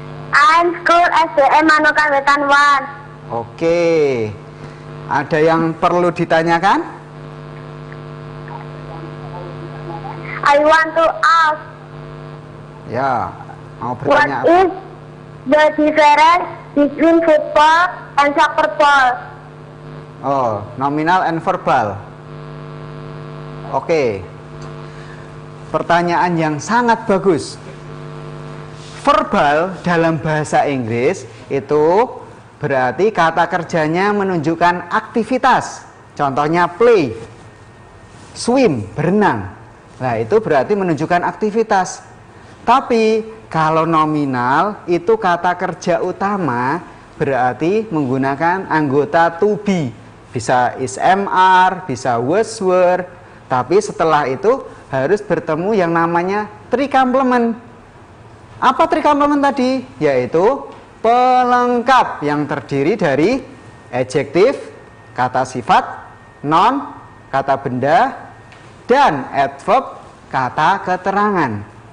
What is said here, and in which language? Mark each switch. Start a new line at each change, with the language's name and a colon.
English: I'm school SDM Manukan Wetan 1.
Indonesian: Oke, ada yang perlu ditanyakan?
English: I want to ask,
Indonesian: Ya, mau
English: what
Indonesian: bertanya apa?
English: is the difference between football and soccer ball? Oh, nominal and verbal. Oke.
Indonesian: Pertanyaan yang sangat bagus. Verbal dalam bahasa Inggris itu berarti kata kerjanya menunjukkan aktivitas. Contohnya play, swim, berenang. Nah, itu berarti menunjukkan aktivitas. Tapi kalau nominal itu kata kerja utama berarti menggunakan anggota to be. Bisa is, am, are, bisa was, were. Tapi setelah itu harus bertemu yang namanya trikomplement. Apa trikomplement tadi? Yaitu pelengkap yang terdiri dari adjektif, kata sifat, noun, kata benda, dan adverb, kata keterangan.